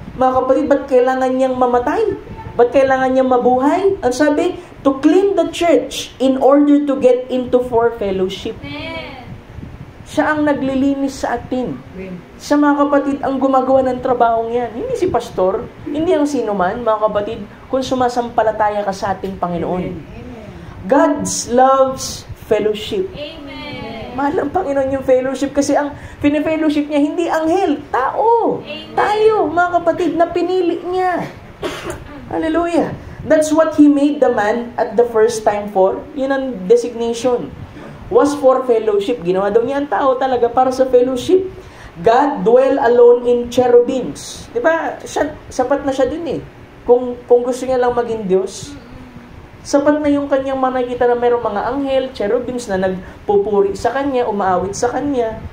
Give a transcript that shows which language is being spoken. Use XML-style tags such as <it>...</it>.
<tl>Mga kapatid, ba't kailangan niyang mamatay? Ba't kailangan niyang mabuhay? Ano sabi?</tl> <en>To clean the church in order to get into for fellowship.</en> <tl>Siya ang naglilinis sa atin. Siya, mga kapatid, ang gumagawa ng trabahong yan. Hindi si pastor, hindi ang sino man, mga kapatid, kung sumasampalataya ka sa ating Panginoon.</tl> <en>God loves fellowship. Amen.</en> <tl>Mahal ng Panginoon yung fellowship kasi ang pinifellowship niya, hindi anghel, tao. Amen. Tayo, mga kapatid, na pinili niya. Hallelujah.</tl> <en>That's what He made the man at the first time for.</en> <tl>Yun ang designation.</tl> <en>Was for fellowship.</en> <tl>Ginawa daw niya ang tao talaga para sa fellowship.</tl> <en>God dwell alone in cherubims.</en> <tl>Di ba? Sapat na siya dun eh. Kung gusto niya lang maging Diyos, sapat na yung kanyang makikita na mayroong mga anghel, cherubims na nagpupuri sa kanya, umaawit sa kanya.</tl>